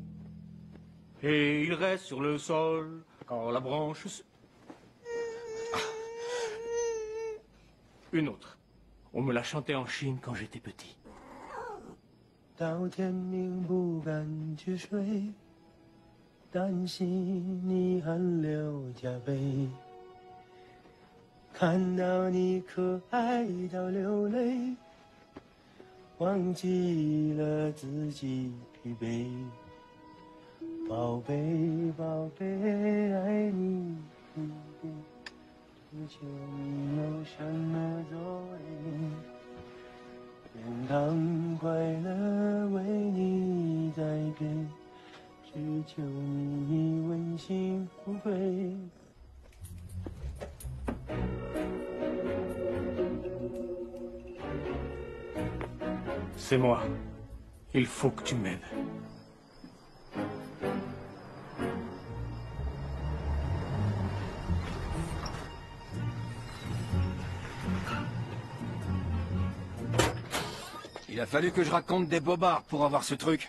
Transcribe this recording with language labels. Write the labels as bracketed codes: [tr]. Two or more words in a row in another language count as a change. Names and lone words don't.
[fr] Et il reste sur le sol quand la branche se... Une autre. On me l'a chantée en Chine quand j'étais petit. [zh] 到天明不敢去睡，担心你汗流浃背，看到你可爱到流泪，忘记了自己疲惫。宝贝，宝贝，爱你一遍，只求你有什么作为。天堂快乐为你在变，只求你问心无愧。 [fr] C'est moi. Il faut que tu m'aides. Il a fallu que je raconte des bobards pour avoir ce truc.